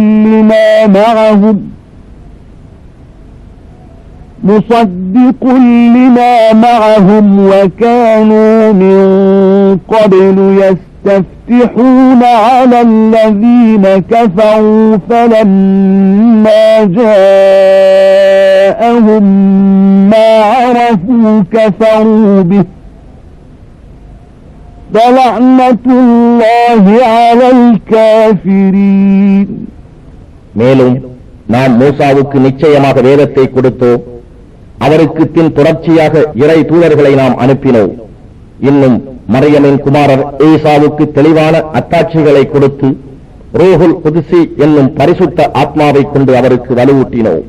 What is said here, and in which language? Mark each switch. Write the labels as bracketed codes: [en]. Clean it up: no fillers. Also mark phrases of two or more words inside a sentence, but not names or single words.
[ar] لما معهم وكانوا من قبل يستفتحون على الذين كفروا فلما جاءهم ما عرفوا كفروا به فلعنة الله على الكافرين. [ta] மேலும் நாம் மூசாவுக்கு நிச்சயமாக வேதத்தை கொடுத்தோம். அவருக்கு பின் தொடர்ச்சியாக இறை தூதர்களை நாம் அனுப்பினோம். இன்னும் மரியமின் குமாரர் ஈசாவுக்கு தெளிவான அத்தாட்சிகளை கொடுத்து ரூஹுல் குதுசி என்னும் பரிசுத்த ஆத்மாவை கொண்டு அவருக்கு வலுவூட்டினோம்.